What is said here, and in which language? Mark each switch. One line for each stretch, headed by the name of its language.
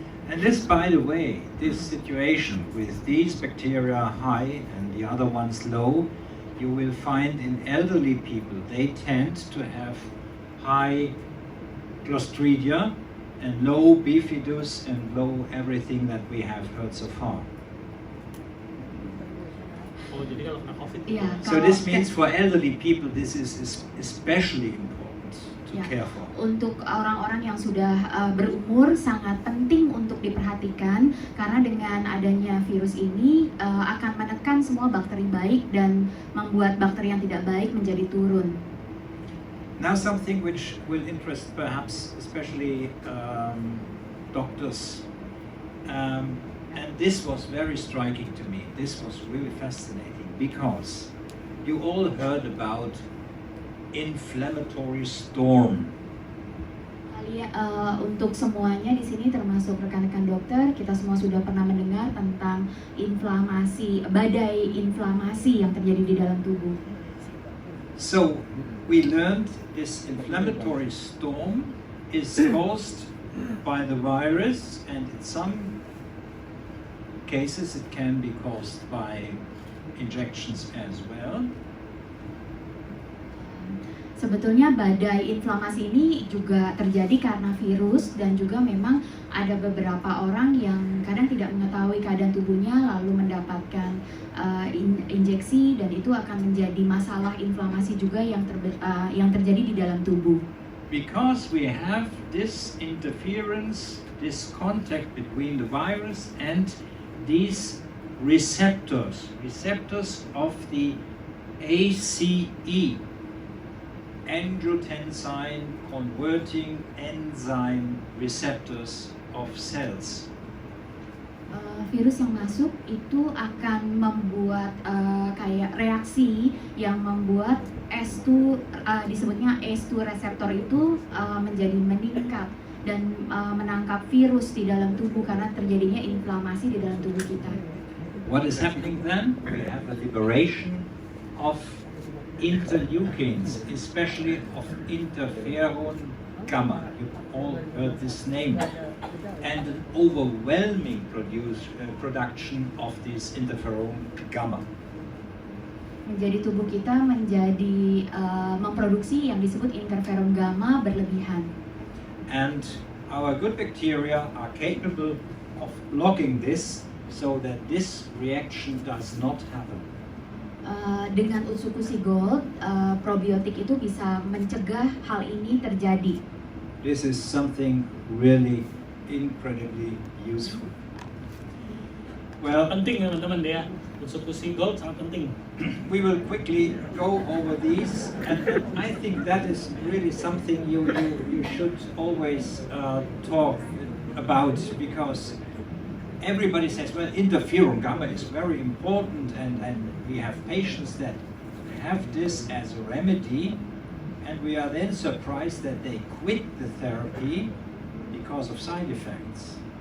English: And this, by the way, this situation with these bacteria high and the other ones low, you will find in elderly people, they tend to have high Clostridia and low bifidus and low everything that we have heard so far.
Indonesian: Oh, jadi kalau kena COVID. Ya,
English: So this means for elderly people, this is especially important to care for.
Indonesian: Untuk orang-orang yang sudah berumur sangat penting untuk diperhatikan karena dengan adanya virus ini akan menekan semua bakteri baik dan membuat bakteri yang tidak baik menjadi turun.
English: Now something which will interest perhaps especially doctors, and this was very striking to me. This was really fascinating because you all heard about inflammatory storm.
Indonesian: Untuk semuanya di sini termasuk rekan-rekan dokter, kita semua sudah pernah mendengar tentang badai inflamasi yang terjadi di dalam tubuh.
English: So we learned this inflammatory storm is caused by the virus, and in some cases it can be caused by injections as well.
Indonesian: Sebetulnya badai inflamasi ini juga terjadi karena virus dan juga memang ada beberapa orang yang kadang tidak mengetahui keadaan tubuhnya lalu mendapatkan injeksi dan itu akan menjadi masalah inflamasi juga yang terjadi di dalam tubuh.
English: Because we have this interference, this contact between the virus and these receptors of the ACE, angiotensin converting enzyme receptors of cells.
Indonesian: Virus yang masuk itu akan membuat kayak reaksi yang membuat ACE2 disebutnya ACE2 reseptor itu menjadi meningkat dan menangkap virus di dalam tubuh karena terjadinya inflamasi di dalam tubuh kita.
English: What is happening then? We have a liberation of interleukins, especially of interferon gamma. You all heard this name. And an overwhelming production of this interferon gamma.
Indonesian: Jadi tubuh kita menjadi memproduksi yang disebut interferon gamma berlebihan.
English: And our good bacteria are capable of blocking this so that this reaction does not happen.
Indonesian: Dengan Utsukushii Gold, probiotik itu bisa mencegah hal ini terjadi.
English: This is something really incredibly useful. Well,
Indonesian: Penting teman-teman ya, Utsukushii Gold sangat penting.
English: we will quickly go over these, and I think that is really something you should always talk about, because everybody says, well, interferon gamma is very important, and we have patients that have this as a remedy, and we are then surprised that they quit the therapy because of side effects.